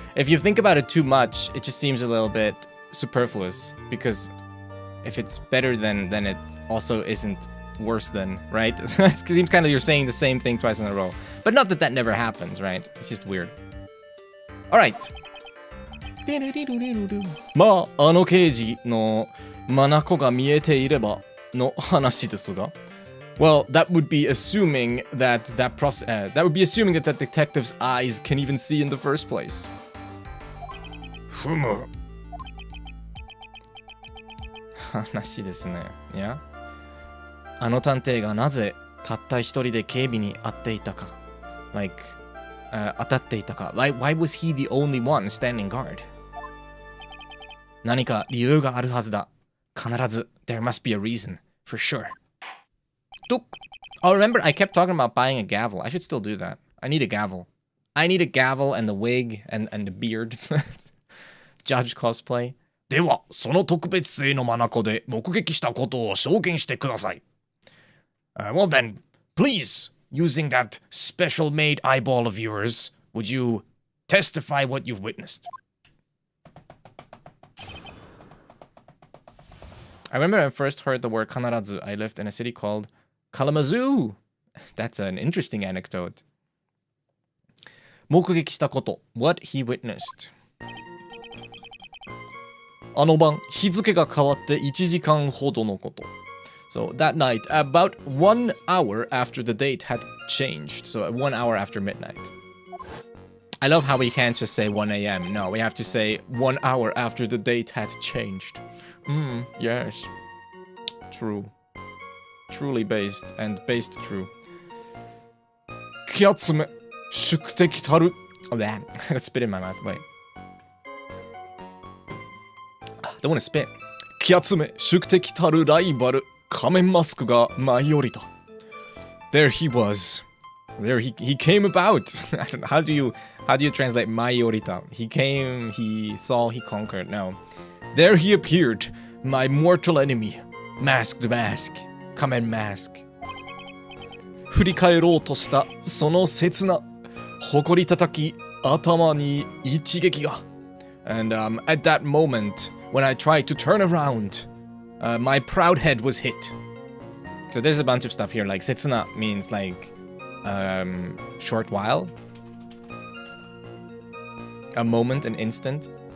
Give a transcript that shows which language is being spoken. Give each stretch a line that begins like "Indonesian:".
English: If you think about it too much, it just seems a little bit superfluous, because if it's better than, then it also isn't worse than, right? It seems kind of you're saying the same thing twice in a row. But not that never happens, right? It's just weird. All right.
Japanese: まあ、あの刑事の眼が見えていればの話ですが。
English: Well, that would be assuming that that detective's eyes can even see in the first place. ふむ。
Japanese: 話ですね。
English: Yeah?
Japanese: あの探偵がなぜたった一人で警備に当っていたか。 Like, 当たっていたか。
English: Why was he the only one standing guard?
Japanese: 何か理由があるはずだ。必ず。
English: There must be a reason. For sure. Oh, remember, I kept talking about buying a gavel. I should still do that. I need a gavel. I need a gavel and the wig and the beard. Judge cosplay.
Japanese: では、その特別性の眼で目撃したことを証言してください。
English: Well then, please, using that special-made eyeball of yours, would you testify what you've witnessed? I remember when I first heard the word kanarazu. I lived in a city called Kalamazoo. That's an interesting anecdote.
Japanese: 目撃したこと
English: What he witnessed.
Japanese: あの晩、日付が変わって1時間ほどのこと。
English: So that night, about 1 hour after the date had changed. So 1 hour after midnight. I love how we can't just say 1 a.m. No, we have to say 1 hour after the date had changed. Yes. True. Truly based and based true.
Japanese: 気集め、宿敵たる。
English: Oh, man. I got spit in my mouth. Wait. Don't want to spit.
Japanese: 気集め、宿敵たるライバル、仮面マスクが舞い降りた。
English: There he was. There he came about. I don't know. How do you translate Maiorita? He came, he saw, he conquered. No. There he appeared, my mortal enemy. Masked mask. Kamen mask.
Japanese: 振り返ろうとしたその刹那、誇り叩き頭に一撃が。
English: And at that moment, when I tried to turn around, my proud head was hit. So there's a bunch of stuff here. Like setsuna means like short while, a moment, an instant.